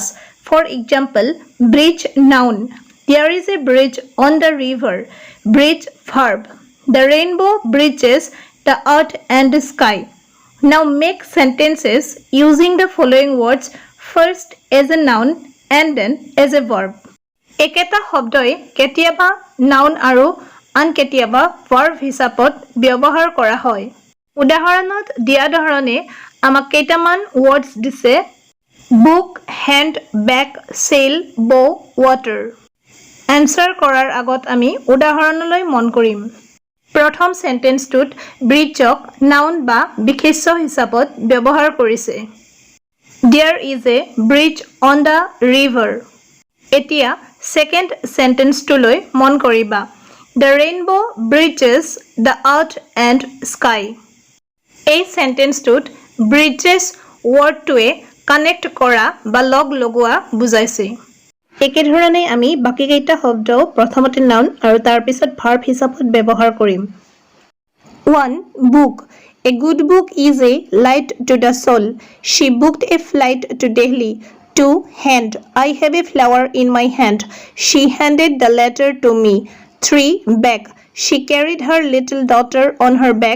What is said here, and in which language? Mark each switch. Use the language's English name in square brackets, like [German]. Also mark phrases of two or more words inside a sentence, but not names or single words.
[English] For example, bridge noun. There is a bridge on the river. Bridge verb. The rainbow bridges the earth and the sky. Now make sentences using the following words first as a noun and then as a verb. [Assamese] একেটা শব্দই কেতিয়াবা noun আৰু আন কেতিয়াবা verb হিচাপত ব্যৱহাৰ কৰা হয়। উদাহৰণত দিয়া ধৰণে আমাক কেইটামান words দিছে book, hand, bag, sail, bow, water. Answer কৰাৰ আগত আমি উদাহৰণলৈ মন কৰিম। প্ৰথম সেন্টেন্সটোত ব্ৰিজক নাউন বা বিশেষ্য হিচাপত ব্যৱহাৰ কৰিছে। [English] There is a bridge on the river. [Assamese] এতিয়া [English] second sentence [Assamese] to লৈ মন কৰিবা [English] The rainbow bridges the earth and sky. [Assamese] এই সেন্টেন্সটোত bridges wordটোৱে কানেক্ট কৰা বা লগ লগোৱা বুজাইছে একেধৰণে আমি বাকিকেইটা শব্দ প্ৰথমতে নাউন আৰু তাৰ পিছত ভাৰ্ব হিচাপত ব্যৱহাৰ কৰিম 1 book [English] A good book is a light to the soul. She booked a flight to Delhi. 2 hand I have a flower in my hand. She handed the letter to me. 3 bag She carried her little daughter on her back.